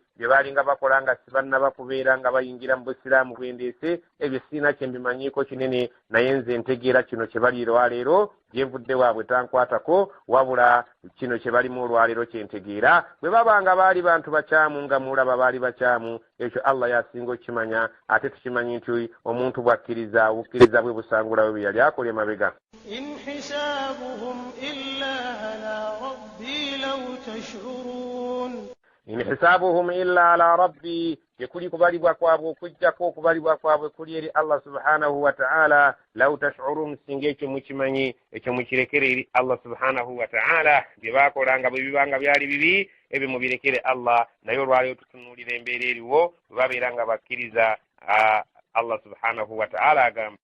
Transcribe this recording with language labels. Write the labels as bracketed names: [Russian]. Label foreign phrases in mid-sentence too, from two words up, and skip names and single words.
[Ganda] bye baalinga bakola nga sibannaba kubeera nga bayingira mu busiraamu bwendeese ebyo siina kye mbimanyiiko kinene naye nze ntegeera kino kye bali olwaleero gyenvudde waabwe tankwatako wabula kino kye balimu olwaleero kyentegeera bwe babanga baali bantu bakyamu nga mulaba baali bakyamu ekyo Allah yasinga okimanya ate tukimanyi nti omuntu bwakkiriza obukkiriza bwe busangulawo bye yali akola emabega. [Arabic] إن حسابهم إلا على ربي لو تشعرون. إن حسابهم إلا على ربي [Ganda] tekuli kubalibwa kwabwe okujjako okubalibwa kwabwe kuli eri [Arabic] الله سبحانه وتعالى لو تشعرون [Ganda] singa ekyo mukimanyi ekyo mukirekere eri [Arabic] الله سبحانه وتعالى [Ganda] bye baakolanga bwe bibanga byali bibi ebyo mubirekere Allah naye olwaleero tutunuulira embeera eriwo babeera nga bakkiriza [Arabic] الله سبحانه وتعالى [Ganda] agamba